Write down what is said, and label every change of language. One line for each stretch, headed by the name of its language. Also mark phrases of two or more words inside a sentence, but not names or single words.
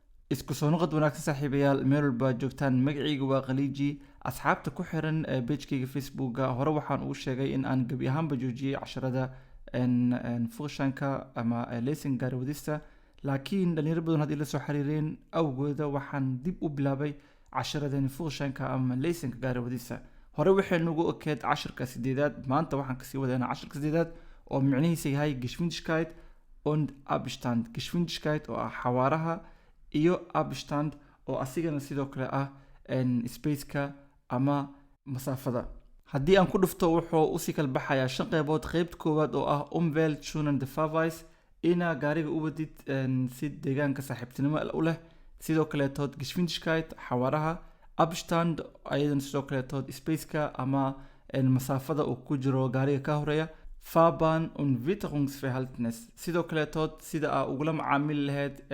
Somali: isku soo noqod wanaagsan saaxiibayaal meel walba joogtaan magacayga waa khaliiji asxaabta ku xiran pagekayga facebooka hore waxaan uu sheegay in aan gebi ahaanba joojiyey casharada fukshanka ama lesson gaari wadista laakiin dhalinyaro badan haddii lasoo xiriireen awgooda waxaan dib u bilaabay casharadani fukshanka ama leysonka gaari wadista hore waxay nagu okeed casharka sideedaad maanta waxaan kasii wadeynaa casharka sideedaad oo micnihiisa yahay
German: geschwindigkeit und abstand geschwindigkeit
Somali: oo ah xawaaraha iyo abstand oo asigana sidoo kale ah spaceka ama masaafada haddii aan ku dhufto wuxuu usii kala baxayaa 5 qeybood qeybta koowaad oo ah
German: umweltschonende Fahrweise
Somali: ina gaariga u wadid si deegaanka saaxiibtinimo u leh sidoo kale tood geschwindigkeit xawaaraha abstand ayadan sidoo kale tood spaceka ama masaafada uu ku jiro gaariga ka horeeya
German: Fahrbahn und Witterungsverhältnis
Somali: sidoo kale tood sida aa ugula macaamili lahayd